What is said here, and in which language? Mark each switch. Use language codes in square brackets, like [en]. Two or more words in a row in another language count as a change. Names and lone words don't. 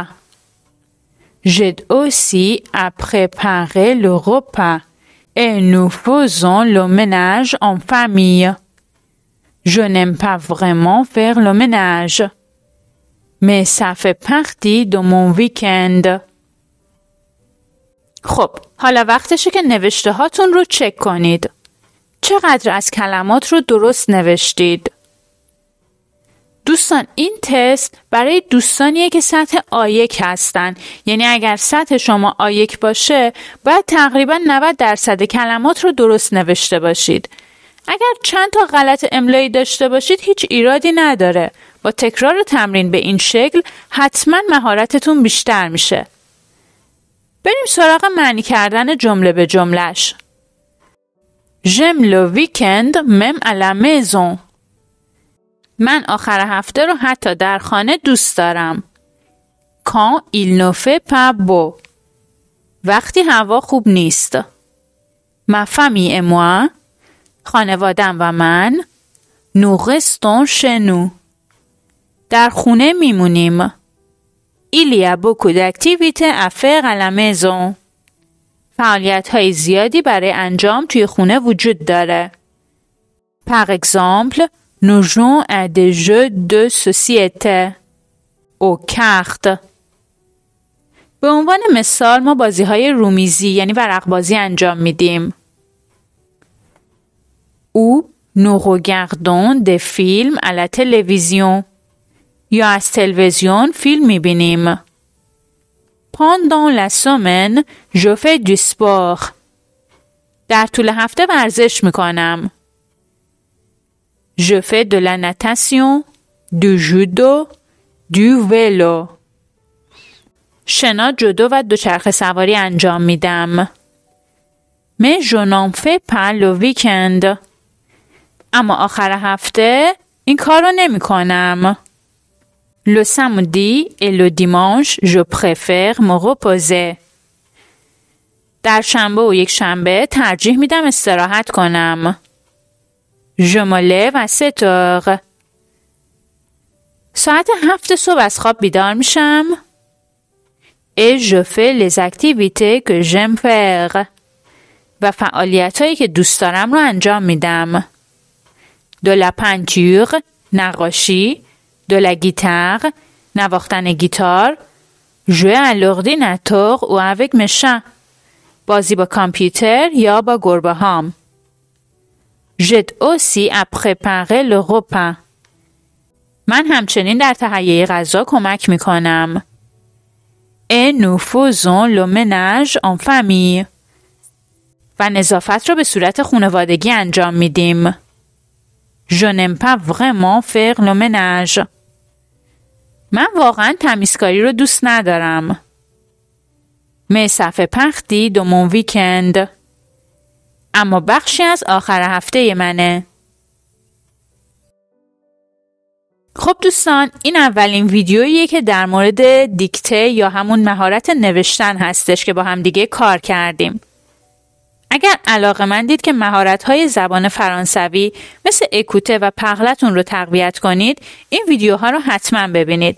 [fr] J'aide aussi à préparer le repas et nous faisons le ménage en famille. Je n'aime pas vraiment faire le ménage. Mais ça fait partie de mon week-end. [fa] خب، حالا وقتشه که نوشته هاتون رو چک کنید. چقدر از کلمات رو درست نوشتید؟ دوستان، این تست برای دوستانیه که سطح آ1 هستن. یعنی اگر سطح شما آ1 باشه، باید تقریبا 90% کلمات رو درست نوشته باشید. اگر چند تا غلط املایی داشته باشید هیچ ایرادی نداره. با تکرار تمرین به این شکل حتما مهارتتون بیشتر میشه. بریم سراغ معنی کردن جمله به جملش. [fr] J'aime le week-end même à la maison. [fa] من آخر هفته رو حتی در خانه دوست دارم. [fr] Quand il ne fait pas beau. [fa] وقتی هوا خوب نیست. [fr] Ma famille et moi. [fa] خانوادم و من. [fr] Nous restons chez nous. [fa] در خونه میمونیم. [fr] Il y a beaucoup d'activités à faire à la maison. [fa] فعالیت‌های زیادی برای انجام توی خونه وجود داره. [fr] Par exemple, nous jouons à des jeux de société. aux cartes. [fa] به عنوان مثال ما بازی‌های رومیزی یعنی ورق بازی انجام میدیم. [fr] Ou nous regardons des films à la télévision. [fa] یا از تلویزیون فیلم میبینیم. [fr] Pendant la semaine, je fais du sport. [fa] در طول هفته ورزش میکنم. [fr] Je fais de la natation, du judo, du vélo. [fa] شنا، جودو و دوچرخه سواری انجام میدم. [fr] Mais je n'en fais pas le week-end. [fa] اما آخر هفته این کار رو نمی کنم. [fr] Le samedi et le dimanche, je préfère me reposer. [fa] در شنبه و یک شنبه ترجیح میدم استراحت کنم. [fr] Je me lève à 7 heures. [fa] ساعت 7 صبح از خواب بیدار میشم. [fr] Et je fais les activités que j'aime faire. [fa] و فعالیتایی که دوست دارم رو انجام میدم. [fr] De la peinture، نقاشی. De la guitare، [fa] نواختن گیتار. [fr] Jouer à l'ordinateur ou avec mes chats. [fa] بازی با کامپیوتر یا با گربه هام. [fr] J'aide aussi à préparer le repas. [fa] من همچنین در تهیه غذا کمک میکنم. [fr] Et nous faisons le ménage en famille. [fa] و نظافت را به صورت خانوادگی انجام میدیم. [fr] Je n'aime pas vraiment faire le ménage. [fa] من واقعا تمیزکاری رو دوست ندارم. [fr] Mais ça fait partie de mon week-end. [fa] اما بخشی از آخر هفته منه. خب دوستان، این اولین ویدیوییه که در مورد دیکته یا همون مهارت نوشتن هستش که با هم دیگه کار کردیم. اگر علاقه‌مندید که مهارت‌های زبان فرانسوی مثل اکوته و پغلتون رو تقویت کنید، این ویدیوها رو حتما ببینید.